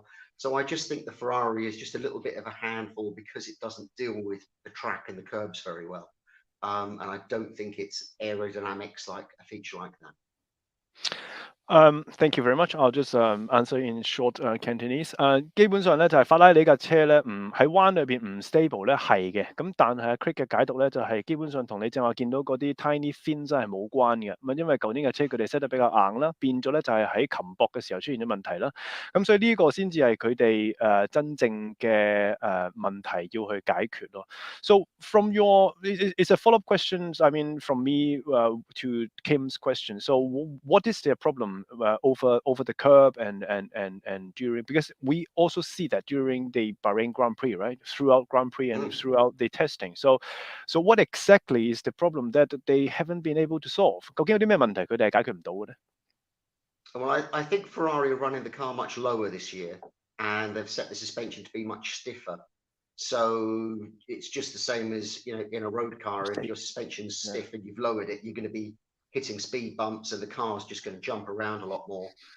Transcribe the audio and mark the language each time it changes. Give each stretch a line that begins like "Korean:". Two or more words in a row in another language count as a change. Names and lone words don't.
English: So I just think the Ferrari is just a little bit of a handful because it doesn't deal with the track and the curbs very well. And I don't think it's aerodynamics like a feature like that. Thank you very much. I'll just answer in short Cantonese。
Cantonese: 基本上咧就係法拉利架車咧，喺彎裏邊唔 stable 咧係嘅。咁但係Craig嘅解讀咧就係基本上同你正話見到嗰啲
English: tiny fin
Cantonese: 真係冇關嘅。咁因為舊年嘅車佢哋 set 得比較硬啦，變咗咧就係喺擒搏嘅時候出現咗問題啦。咁所以呢個先至係佢哋真正嘅問題要去解決咯。
English: So from your, it's a follow-up question. I mean, from me to Kim's question. So what is their problem over the curb and during, because we also see that during the Bahrain Grand Prix, right? Throughout Grand Prix and throughout the testing. So what exactly is the problem that they haven't been able to solve?
Cantonese: 究竟有啲咩問題佢哋係解決唔到嘅咧？
English: Well, I think Ferrari are running the car much lower this year, and they've set the suspension to be much stiffer. So it's just the same as, you know, in a road car. If your suspension's stiff and you've lowered it, you're going to be hitting speed bumps, and the car's just going to jump around a lot more.